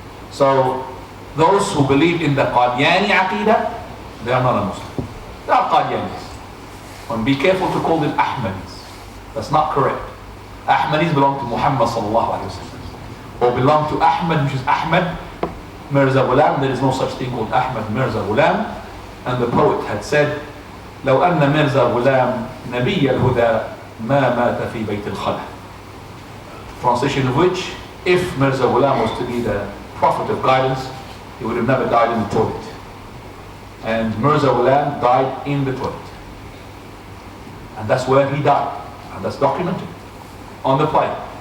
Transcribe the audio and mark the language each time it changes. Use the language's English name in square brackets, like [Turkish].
[English] So those who believe in the Qadiani Aqidah, they are not a Muslim. They are Qadianis. And be careful to call them Ahmadis. That's not correct. Ahmadis belong to Muhammad sallallahu alayhi wa sallam, or belong to Ahmad, which is Ahmad Mirza Ghulam. There is no such thing called Ahmad Mirza Ghulam. And the poet had said, [Arabic] لو أن مرزا غلام نبي الهدى ما مات في بيت الخلا. [English] Translation of which, if Mirza Ghulam was to be the prophet of guidance, he would have never died in the toilet. And Mirza Ghulam died in the toilet. And that's where he died. And that's documented. On the plane.